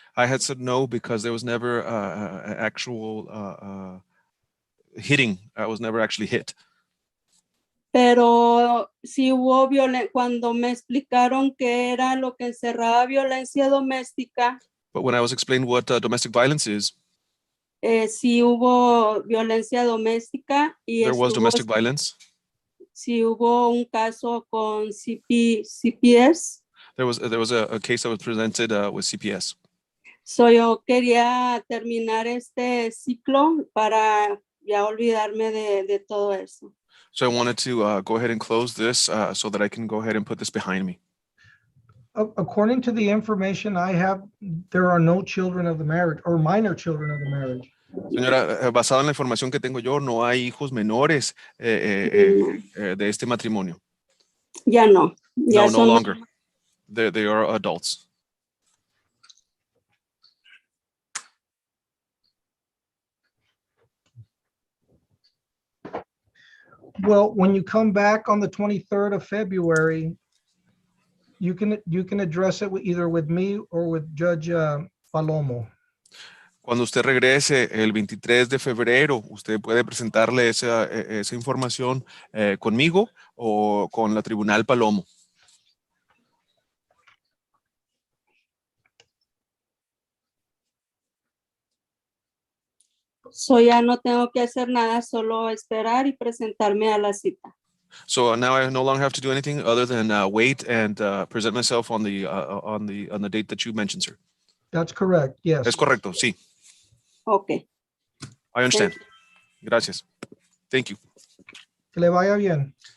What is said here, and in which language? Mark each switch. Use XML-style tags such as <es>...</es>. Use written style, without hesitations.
<en>I had said no because there was never actual hitting. I was never actually hit.</en> <es>Pero sí hubo violencia, cuando me explicaron qué era lo que encerraba violencia doméstica,</es> <en>But when I was explained what domestic violence is,</en> <es>sí hubo violencia doméstica y</es> <en>there was domestic violence.</en> <es>sí hubo un caso con CPS.</es> <en>There was a case that was presented with CPS.</en> <es>So yo quería terminar este ciclo para ya olvidarme de todo eso.</es> <en>So I wanted to go ahead and close this so that I can go ahead and put this behind me. According to the information I have, there are no children of the marriage or minor children of the marriage.</en> <es>Señora, basado en la información que tengo yo, no hay hijos menores de este matrimonio. Ya no. Ya</es> <en>No</en> <es>son</es> <en>longer. They are adults. Well, when you come back on the 23rd of February, you can address it either with me or with Judge Palomo.</en> <es>Cuando usted regrese el 23 de febrero, usted puede presentarle esa información conmigo o con la Tribunal Palomo. So ya no tengo que hacer nada, solo esperar y presentarme a la cita.</es> <en>So now I no longer have to do anything other than wait and present myself on the date that you mentioned, sir. That's correct, yes.</en> <es>Es correcto, sí.</es> <en>Okay. I understand.</en> <es>Gracias.</es> <en>Thank you.</en> <es>Que le vaya bien.</es>